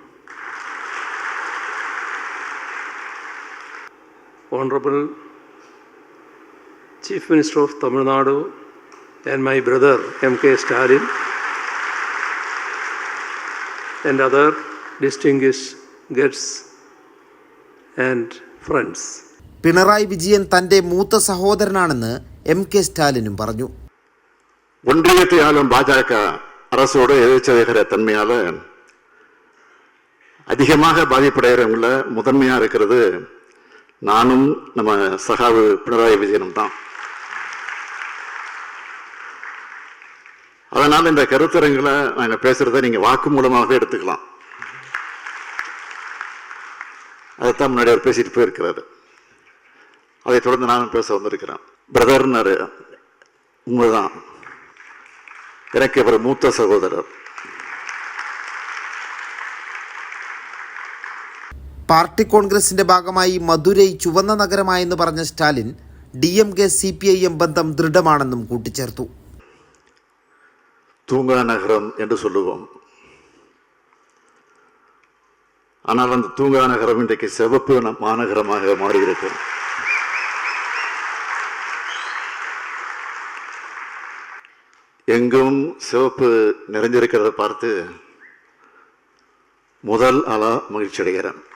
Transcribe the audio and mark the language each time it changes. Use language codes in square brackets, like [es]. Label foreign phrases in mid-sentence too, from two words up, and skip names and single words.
[en] Honourable Chief Minister of Tamil Nadu and my brother M.K. Stalin and other distinguished guests and friends. [ml] പിണറായി വിജയൻ തന്റെ മൂത്ത സഹോദരനാണെന്ന് എം.കെ. സ്റ്റാലിനും പറഞ്ഞു. [ta] ஒன்றியத்தை ஆளும் பாஜக அரசோட எதிர்ச்சதிகர தன்மையால அதிகமாக பாதிப்படைகிறவங்கள முதன்மையா இருக்கிறது நானும் நம்ம சகாவு பினராயி விஜயனும் தான். அதனால இந்த கருத்தரங்களை நாங்க பேசுறத நீங்க வாக்கு மூலமாகவே எடுத்துக்கலாம். அதைத்தான் முன்னாடி அவர் பேசிட்டு போயிருக்கிறாரு. அதை தொடர்ந்து நானும் பேச வந்திருக்கிறேன். பிரதர்னாரு, உண்மைதான், எனக்கு இவர் மூத்த சகோதரர். [ml] പാർട്ടി കോൺഗ്രസിന്റെ ഭാഗമായി മധുരൈ ചുവന്ന നഗരമായെന്ന് പറഞ്ഞ സ്റ്റാലിൻ DMK CPIM ബന്ധം ദൃഢമാണെന്നും കൂട്ടിച്ചേർത്തു. [ta] தூங்கா நகரம் என்று சொல்லுவோம். ஆனால் அந்த தூங்கா நகரம் இன்றைக்கு சிவப்பு மாநகரமாக மாறியிருக்கு. எங்கும் சிவப்பு நிறைஞ்சிருக்கிறத பார்த்து முதல் ஆளா மகிழ்ச்சி அடைகிறேன்.